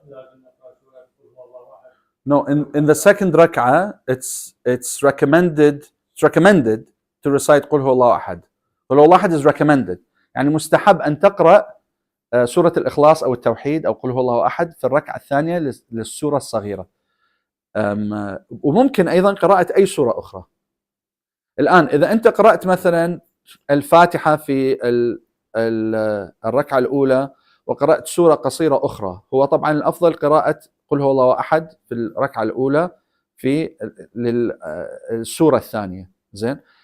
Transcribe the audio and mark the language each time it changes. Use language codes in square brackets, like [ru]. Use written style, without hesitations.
[ar] لازم نقرأ سورة قل هو الله أحد؟ [en] No, in the second rak'ah, it's recommended to recite قل هو الله أحد. [ar] قل هو الله أحد [en] is recommended. [ar] يعني مستحب أن تقرأ سورة الإخلاص أو التوحيد أو قل هو الله أحد في الركعة الثانية للسورة الصغيرة. وممكن أيضا قراءة أي سورة أخرى. الآن إذا أنت قرأت مثلا الفاتحة في الركعة الأولى وقرأت سورة قصيرة أخرى، هو طبعا الأفضل قراءة قل هو الله أحد في الركعة الأولى في السورة الثانية. زين.